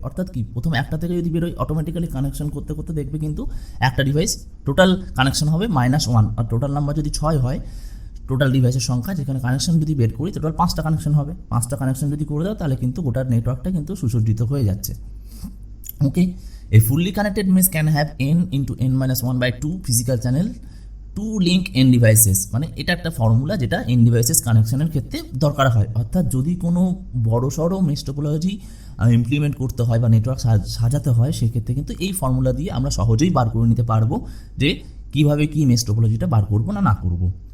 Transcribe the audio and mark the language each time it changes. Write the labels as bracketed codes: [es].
[bn] অর্থাৎ কি, প্রথম একটা থেকে যদি বেরোয়, অটোমেটিক্যালি কানেকশন করতে করতে দেখবে কিন্তু একটা ডিভাইস টোটাল কানেকশন হবে -1। আর টোটাল নাম্বার যদি 6 হয়, টোটাল ডিভাইসের সংখ্যা, যেখানে কানেকশন যদি বের করি, টোটাল 5টা কানেকশন হবে। 5টা কানেকশন যদি করে দাও, তাহলে কিন্তু গোটার নেটওয়ার্কটা কিন্তু সুসজ্জিত হয়ে যাচ্ছে। [en] okay, a fully connected mesh can have n into n-1/2 physical channel to link n devices, [bn] মানে এটা একটা ফর্মুলা যেটা এন ডিভাইসেস কানেকশনের ক্ষেত্রে দরকার হয়। অর্থাৎ যদি কোনো বড় সড়ো মেশ টোপোলজি ইমপ্লিমেন্ট করতে হয় বা নেটওয়ার্ক সাজাতে হয়, সেক্ষেত্রে কিন্তু এই ফর্মুলা দিয়ে আমরা সহজেই বার করে নিতে পারবো যে কীভাবে কী মেশ টোপোলজিটা বার করবো না করবো।